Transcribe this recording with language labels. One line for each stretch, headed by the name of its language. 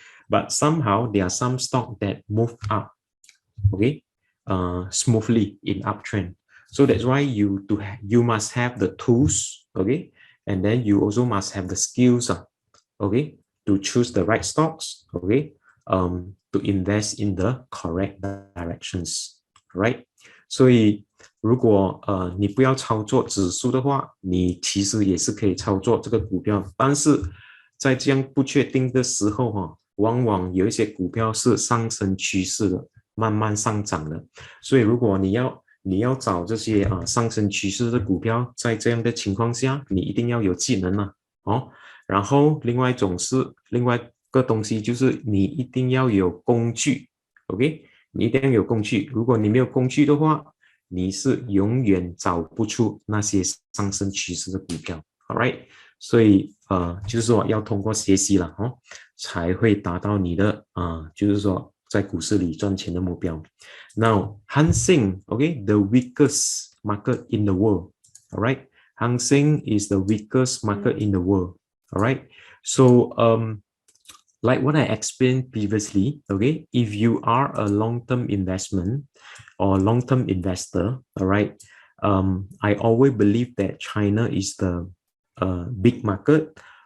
English: But somehow there are some stock that move up, okay, smoothly in uptrend. So that's why you must have the tools, okay? And then you also must have the skills, okay, to choose the right stocks, okay, to invest in the correct directions, right?
Chinese: 所以如果你不要操作指数的话，你其实也是可以操作这个股票，但是在这样不确定的时候往往有一些股票是上升趋势的，慢慢上涨的，所以如果你要找这些上升趋势的股票，在这样的情况下，你一定要有技能然后另外一个东西就是你一定要有工具 ，OK， 你一定要有工具。如果你没有工具的话，你是永远找不出那些上升趋势的股票 ，All right， 所以就是说要通过学习了才会达到你的就是说在股市里赚钱的目标。
English: Now, Hang Seng, okay, the weakest market in the world, all right. Hang Seng is the weakest market in the world, all right. So, like what I explained previously, okay, if you are a long-term investment or long-term investor, all right, I always believe that China is the big market.